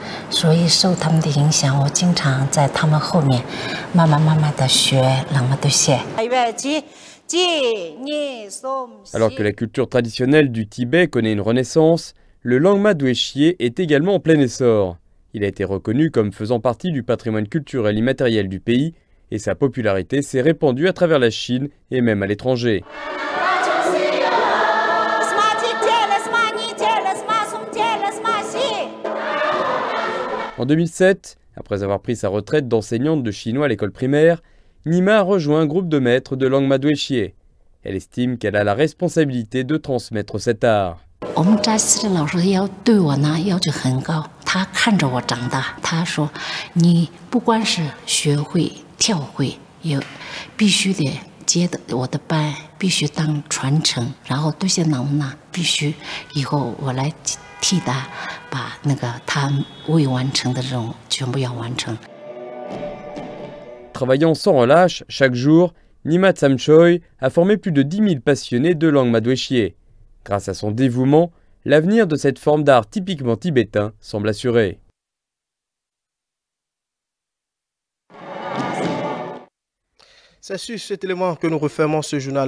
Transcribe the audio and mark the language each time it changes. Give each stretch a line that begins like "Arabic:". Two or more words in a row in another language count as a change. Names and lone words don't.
Chinese: 所以受他们的影响，我经常在他们后面慢慢的学朗嘛对谢。
French: Alors que la culture traditionnelle du Tibet connaît une renaissance, le Langma Dwe Chiye est également en plein essor. Il a été reconnu comme faisant partie du patrimoine culturel immatériel du pays et sa popularité s'est répandue à travers la Chine et même à l'étranger. En 2007, après avoir pris sa retraite d'enseignante de chinois à l'école primaire, Nima a rejoint un groupe de maîtres de Langma Dwe Chiye. Elle estime qu'elle a la responsabilité de transmettre cet art.
Chinese: 我们扎西的老师对我呢要求很高，他看着我长大，他说你不光是学会跳会，也必须得接我的班，必须当传承，然后这些老呢必须以后我来替他把那个他未完成的任务全部要完成。
French: Travaillant sans relâche, chaque jour, Nima Tsamchoy a formé plus de 10 000 passionnés de Langma Dwe Chiye. Grâce à son dévouement, l'avenir de cette forme d'art typiquement tibétain semble assuré. C'est sur cet élément que nous refermons ce journal.